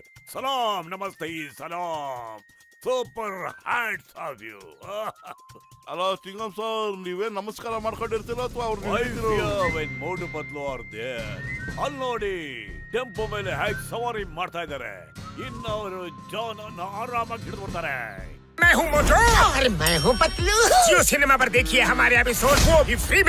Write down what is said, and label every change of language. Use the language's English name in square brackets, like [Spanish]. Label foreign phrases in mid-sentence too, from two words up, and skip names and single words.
[English] Salaam, namaste, salaam. Super hats off you. [Kannada] ಅಲ್ಲ ಚಿಂಗಮ್ ಸರ್, ನೀವೇ ನಮಸ್ಕಾರ ಮಾಡ್ಕೊಂಡಿರ್ತೀರ ಅಥವಾ [English] Motu Patlu are there. [Kannada] ಅಲ್ಲಿ ನೋಡಿ, ಟೆಂಪೋ ಮೇಲೆ ಹೇಗೆ ಸವಾರಿ ಮಾಡ್ತಾ ಇದ್ದಾರೆ. ಇನ್ನು ಅವರು ಜಾನ್ ಅನ್ನು ಆರಾಮಾಗಿ ಹಿಡಿದ್ಬಿಡ್ತಾರೆ. [Hindi] मैं हूँ मोटू और मैं हूँ पतलू। जियो सिनेमा पर देखिए हमारे एपिसोड, वो भी फ्री में।